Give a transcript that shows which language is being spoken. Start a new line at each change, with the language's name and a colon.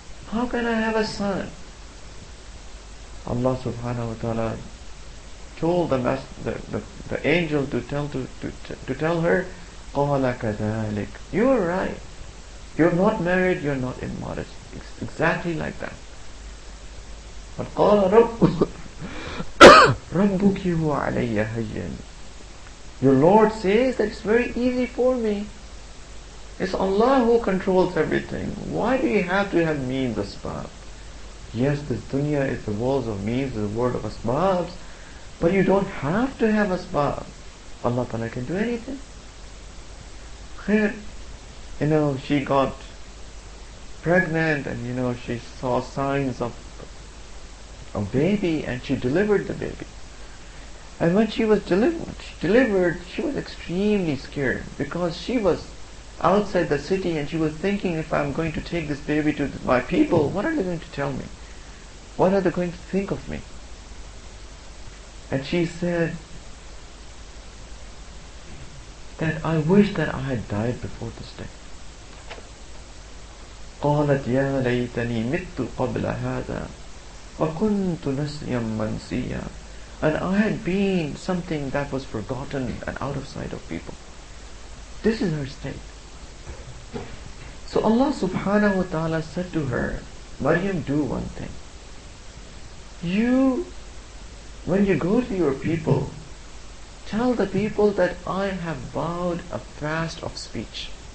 English: How can I have a son? Allah subhanahu wa ta'ala told the angel to tell her,
Arabic: قَالَ كَذَلِكَ.
English: You are right. You're not married, you're not immodest. It's exactly like that.
Arabic: But قَالَ رَبُّكِ هُوَ عَلَيَّ هَيِّنٌ.
English: Your Lord says that it's very easy for me. It's Allah who controls everything. Why do you have to have means, asbab? Yes, this dunya is the world of means, the world of asbabs, but you don't have to have asbab. Allah Ta'ala can do anything. Khair, she got pregnant, and she saw signs of a baby, and she delivered the baby. And when she was delivered, she was extremely scared, because she was outside the city, and she was thinking, if I'm going to take this baby to my people, what are they going to tell me? What are they going to think of me? And she said that I wish that I had died before this day.
Arabic: قالت يا ليتني مت قبل هذا وكنت نسيا منسيا.
English: And I had been something that was forgotten and out of sight of people. This is her state. So Allah subhanahu wa ta'ala said to her, Maryam, do one thing. When you go to your people, tell the people that I have vowed a fast of speech.